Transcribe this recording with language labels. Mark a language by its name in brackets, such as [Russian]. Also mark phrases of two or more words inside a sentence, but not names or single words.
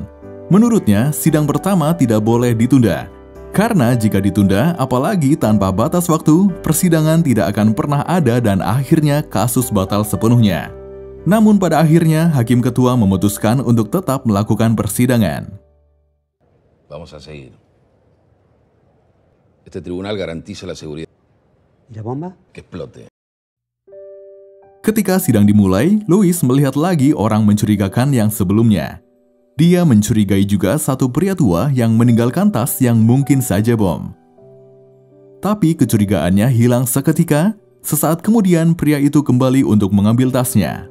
[Indonesian] Menurutnya, sidang pertama tidak boleh ditunda. Karena jika ditunda, apalagi tanpa batas waktu, persidangan tidak akan pernah ada dan akhirnya kasus batal sepenuhnya. Namun pada akhirnya, Hakim Ketua memutuskan untuk tetap melakukan persidangan. [Spanish] Vamos a seguir. Este tribunal garantiza la seguridad. ¿Y la bomba? Que explote. [Indonesian] Ketika sidang dimulai, Louis melihat lagi orang mencurigakan yang sebelumnya. Dia mencurigai juga satu pria tua yang meninggalkan tas yang mungkin saja bom. Tapi kecurigaannya hilang seketika. Sesaat kemudian pria itu kembali untuk mengambil tasnya.